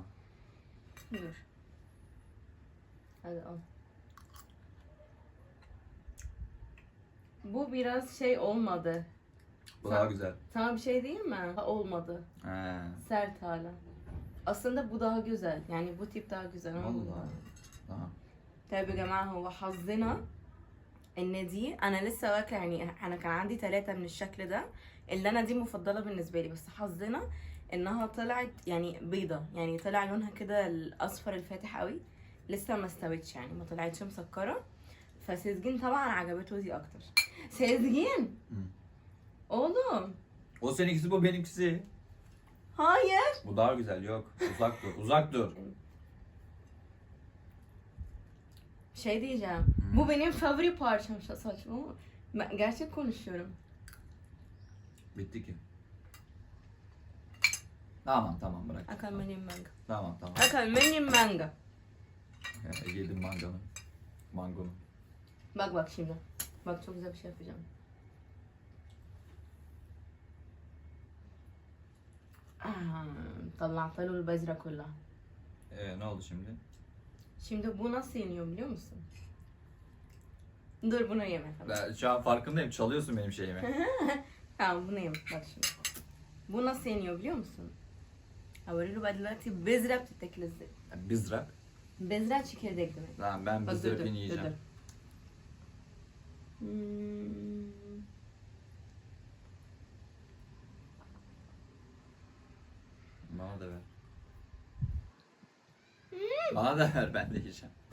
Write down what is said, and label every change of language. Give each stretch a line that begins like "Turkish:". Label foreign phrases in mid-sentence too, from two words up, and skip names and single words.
Turkish: Dur. Hadi al. Bu biraz şey olmadı. Bu daha güzel. Sana bir şey değil mi? Olmadı. He. Sert hala. aslında bu daha güzel. Yani bu tip daha güzel. ama bu Vallahi. Aha.
Arabic: طيب يا جماعة هو حظنا ان دي انا لسه واكله، يعني انا كان عندي 3 من الشكل ده، اللي انا دي مفضله بالنسبه لي، بس حظنا انها طلعت يعني بيضه، يعني طلع لونها كده الاصفر الفاتح قوي، لسه ما استوتش يعني ما طلعتش مسكره. فسezgin طبعا عجبته دي اكتر.
Turkish: Sezgin oğlum. O seninkisi, bu benimkisi. Hayır. Bu daha güzel. Yok. Uzak dur. Uzak dur. Şey diyeceğim. Bu benim favori parçam. Saçma ama ben gerçek konuşuyorum. Bitti ki. Tamam bırak. Akal benim manga. Tamam. Akal benim manga. Yedim manganı. Mangonu. Bak şimdi. Bak çok güzel bir şey yapacağım.
Arabic: طلعت له البذرة كلها.
Turkish: Ne oldu şimdi? Şimdi bu nasıl yeniyor biliyor musun? Dur bunu yeme tamam. Ben şu an farkındayım. Çalıyorsun benim şeyimi. Tamam bunu yeme bak şimdi. Bu nasıl yeniyor biliyor musun?
Arabic: هوريله بقى دلوقتي بذرة بتتاكل ازاي.
Turkish: Bizrak. بذرة çekirdek demek. Tamam, ben Bak, dur, dur, bizrakini yiyeceğim. dur. Bana da ver. Bana da ver, ben de yiyeceğim.